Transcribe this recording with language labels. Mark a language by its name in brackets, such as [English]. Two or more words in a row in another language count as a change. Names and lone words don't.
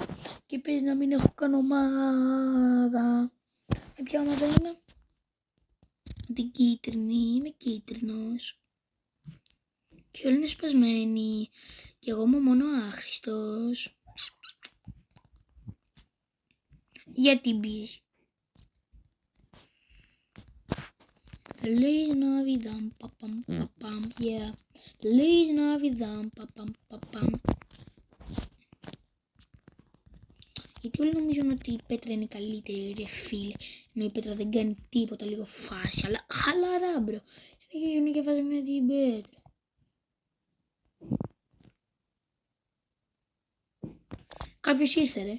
[Greek] Και πες να μην έχω καν ομάδα. Ποια ομάδα είμαι? Την κίτρινη, είμαι κίτρινος. Και όλοι είναι σπασμένοι. Και εγώ είμαι μόνο άχρηστος. Γιατί μπεις? [Spanish] Feliz Navidad, papam, papam, yeah. Feliz Navidad, papam, papam. [Greek] Γιατί όλοι νομίζουν ότι η Πέτρα είναι καλύτερη, ρε φίλε. Ενώ η Πέτρα δεν κάνει τίποτα, λίγο φάση. Αλλά χαλαρά, μπρο. Συνεχίζουν και βάζουν την Πέτρα. Κάποιος ήρθε, ρε.